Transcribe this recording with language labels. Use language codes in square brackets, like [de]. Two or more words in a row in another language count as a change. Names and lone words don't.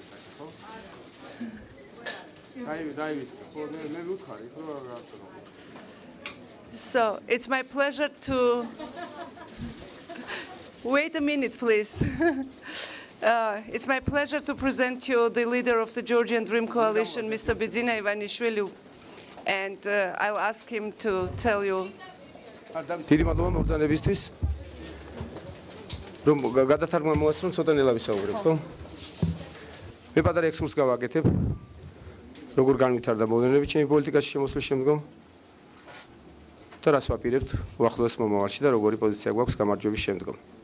[en] So it's my pleasure to wait a minute, please. It's my pleasure to present you the leader of the Georgian Dream Coalition, Mr. Bidzina ivaniშვილი, and I'll ask him to tell you. [ka] დიდი მადლობა მოგზანებისთვის. რომ გადათარგმნა მოასწრო ცოტა ნელა ვისაუბრებ, ხო? მე პატარა ექსკურსს გავაკეთებ. როგორ განვითარდა მოვლენები ჩემი პოლიტიკაში შემოსვლის შემდგომ. და რას ვაპირებთ უახლოეს მომავალში და როგორი პოზიცია გვაქვს გამარჯვების შემდგომ.